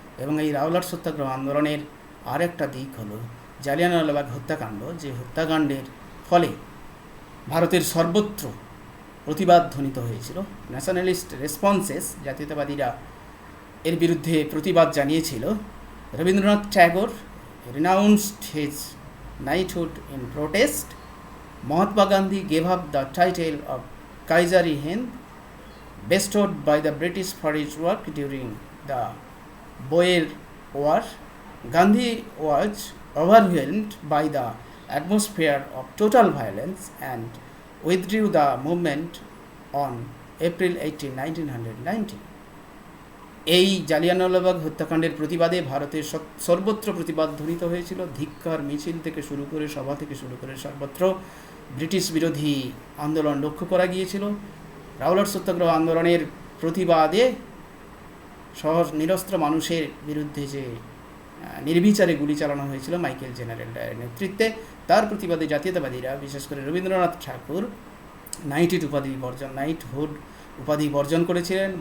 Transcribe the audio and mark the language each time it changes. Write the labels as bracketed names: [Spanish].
[Bangla] এবং এই রাওলাট সত্যাগ্রহ আন্দোলনের আরেকটা দিক হলো জালিয়ানওয়ালাবাগ হত্যাকাণ্ড, যে হত্যাকাণ্ডের ফলে ভারতের সর্বত্র প্রতিবাদ ধ্বনিত হয়েছিল। [English] nationalist responses, [Bangla] জাতীয়তাবাদীরা এর বিরুদ্ধে প্রতিবাদ জানিয়েছিল। [English] Rabindranath Tagore renounced his knighthood in protest. Mahatma Gandhi gave up the title of Kaiser-i-Hind bestowed by the British for his work during the Boer War. Gandhi was overwhelmed by the atmosphere of total violence and withdrew the movement on April 18, 1990. [Bangla] এই জালিয়ানওয়ালাবাগ হত্যাকাণ্ডের প্রতিবাদে ভারতের সর্বত্র প্রতিবাদ ধ্বনিত হয়েছিল। ধিক্কার মিছিল থেকে শুরু করে, সভা থেকে শুরু করে সর্বত্র ব্রিটিশ বিরোধী আন্দোলন লক্ষ্য করা গিয়েছিল। রাওলাট সত্যাগ্রহ আন্দোলনের প্রতিবাদে সহজ নিরস্ত্র মানুষের বিরুদ্ধে যে নির্বিচারে গুলি চালানো হয়েছিল মাইকেল জেনারেল ডায়ারের নেতৃত্বে, তার প্রতিবাদে জাতীয়তাবাদীরা, বিশেষ করে রবীন্দ্রনাথ ঠাকুর নাইটহুড উপাধি বর্জন করেছিলেন।